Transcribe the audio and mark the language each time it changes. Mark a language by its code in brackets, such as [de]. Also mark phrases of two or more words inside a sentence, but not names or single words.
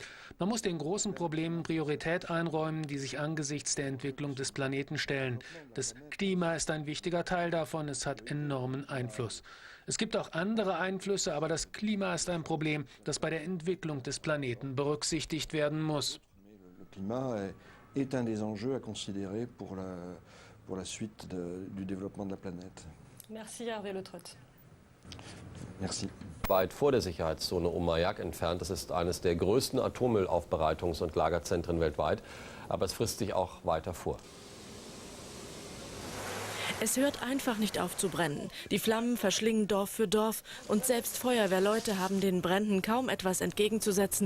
[de] Man muss den großen Problemen Priorität einräumen, die sich angesichts der Entwicklung des Planeten stellen. Das Klima ist ein wichtiger Teil davon, es hat enormen Einfluss. Es gibt auch andere Einflüsse, aber das Klima ist ein Problem, das bei der Entwicklung des Planeten berücksichtigt werden muss. [fr] Le climat est un des enjeux à considérer pour la suite du développement de la planète. Merci Hervé Le Treut. Merci. [de] Weit vor der Sicherheitszone um Mayak entfernt. Das ist eines der größten Atommüllaufbereitungs- und Lagerzentren weltweit. Aber es frisst sich auch weiter vor. Es hört einfach nicht auf zu brennen. Die Flammen verschlingen Dorf für Dorf und selbst Feuerwehrleute haben den Bränden kaum etwas entgegenzusetzen.